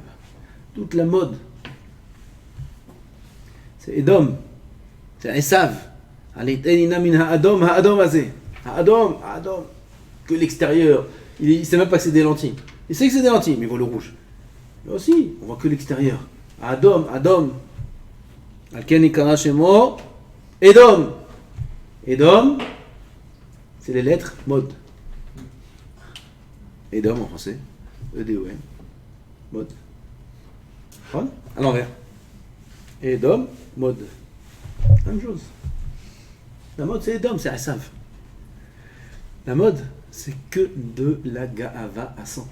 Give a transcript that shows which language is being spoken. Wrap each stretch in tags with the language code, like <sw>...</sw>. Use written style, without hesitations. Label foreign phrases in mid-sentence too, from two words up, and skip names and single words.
<fr>Toute la mode. C'est Edom. C'est Esav.</fr> <he>האדום הזה.</he> <fr>Ha'adom. Que l'extérieur. Il ne sait même pas que c'est des lentilles. Il sait que c'est des lentilles, mais il voit le rouge. Là aussi, on voit que l'extérieur. Adom.</fr> <he>על כן קרא שמו.</he> <fr>Edom. Edom, c'est les lettres mode. Edom en français. E-D-O-M. Mode. À l'envers. Edom, mode. Même chose. La mode, c'est Edom, c'est Esav. La mode, c'est que de la ga'ava à 100%.</fr>